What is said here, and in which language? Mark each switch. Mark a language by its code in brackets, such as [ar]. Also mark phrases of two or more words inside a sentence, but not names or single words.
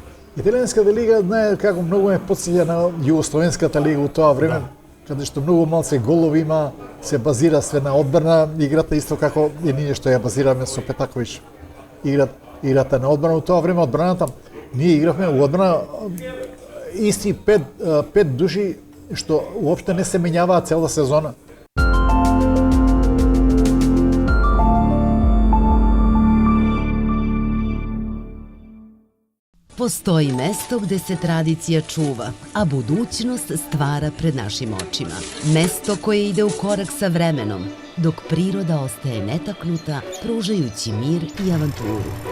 [mk] Италијанската лига, знае како многу ме потсеќа на југословенската лига у тоа време, каде што многу малце голови има, се базира све на одбрана, играта исто како и ние што ја базираме со Петаковиќ. Играта на одбрана, у тоа време одбраната, ние игравме у одбрана исти пет души што уопште не се менјаваа цела сезона. [sr] Postoji mesto gde se tradicija čuva, a budućnost stvara pred našim očima. Mesto koje ide u korak sa vremenom, dok priroda ostaje netaknuta, pružajući mir i avanturu.